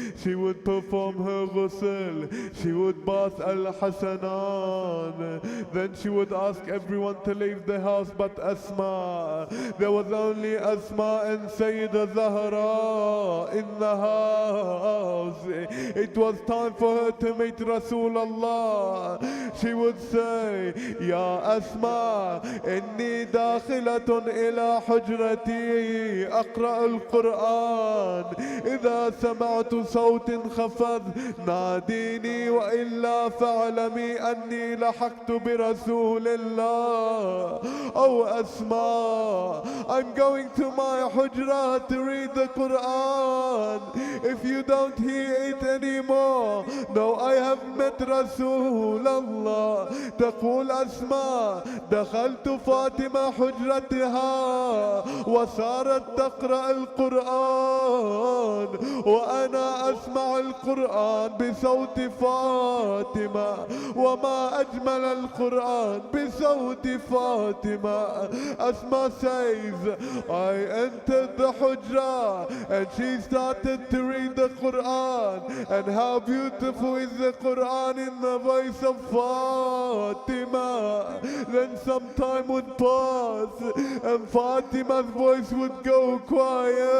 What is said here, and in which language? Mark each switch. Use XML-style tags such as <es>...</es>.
<en>She would perform her ghusl. She would bath al-Hasanan. Then she would ask everyone to leave the house but Asma. There was only Asma and Sayyidah Zahra in the house. It was time for her to meet Rasulullah. She would say,</en> <ar>Ya Asma, inni dakhilatun ila hujrati أقرأ القرآن إذا سمعت صوت خفض ناديني وإلا فاعلمي أني لحقت برسول الله.</ar> <en>Oh Asma, I'm going to my hujra to read the Quran. If you don't hear it anymore, no, I have met رسول الله.</en> <ar>تقول أسماء دخلت فاطمة حجرتها وصارت تقرأ القرآن وأنا أسمع القرآن بصوت فاطمة وما أجمل القرآن بصوت فاطمة.</ar> <en>Asma says, I entered the hujra and she started to read the Quran, and how beautiful is the Quran in the voice of Fatima. Then some time would pass and Fatima's voice would go quiet.</en>